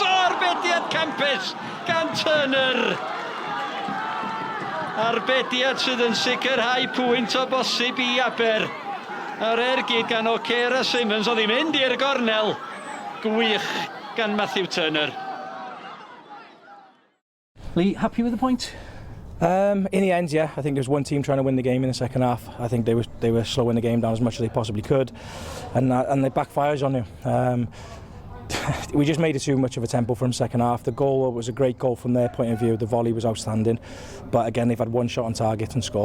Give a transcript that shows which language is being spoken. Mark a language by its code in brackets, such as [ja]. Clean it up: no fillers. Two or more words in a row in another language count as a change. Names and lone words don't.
[cy] O'r bediad campus gan Turner. Arbediad sydd yn sicrhau pwynt o bosib i Aber. Yr ergyd gan Ocera Simmons oedd hi'n mynd i'r gornel. Gwych gan Matthew Turner. [en] Lee, happy with the point? In the end, yeah. I think there was one team trying to win the game in the second half. I think they were slowing the game down as much as they possibly could, and it backfires on you. We just made it too much of a tempo from second half. The goal was a great goal from their point of view. The volley was outstanding, but again they've had one shot on target and scored.